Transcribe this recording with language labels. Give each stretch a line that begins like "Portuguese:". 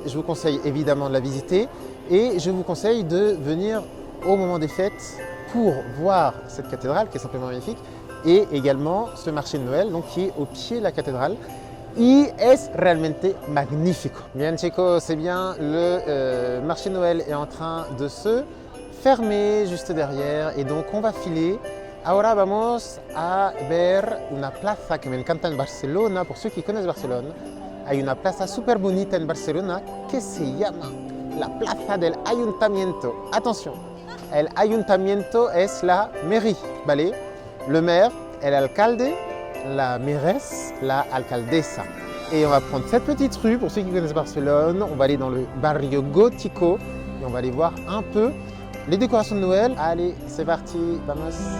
French: Je vous conseille évidemment de la visiter et je vous conseille de venir au moment des fêtes pour voir cette cathédrale qui est simplement magnifique et également ce marché de Noël donc, qui est au pied de la cathédrale.
Spanish: Y es realmente magnífico. Bien chicos,
French: c'est bien, le marché de Noël est en train de se fermer juste derrière et donc on va filer.
Spanish: Ahora vamos a ver una plaza que me encanta en Barcelona.
French: Pour ceux qui connaissent Barcelone,
Spanish: hay una plaza super bonita en Barcelona que se llama la Plaza del Ayuntamiento. Attention, el Ayuntamiento es la mairie, ¿vale? Le maire, el alcalde, la mairesse, la alcaldesa.
French: Et on va prendre cette petite rue, pour ceux qui connaissent Barcelone, on va aller dans le barrio gótico et on va aller voir un peu les décorations de Noël. Allez, c'est parti, vamos!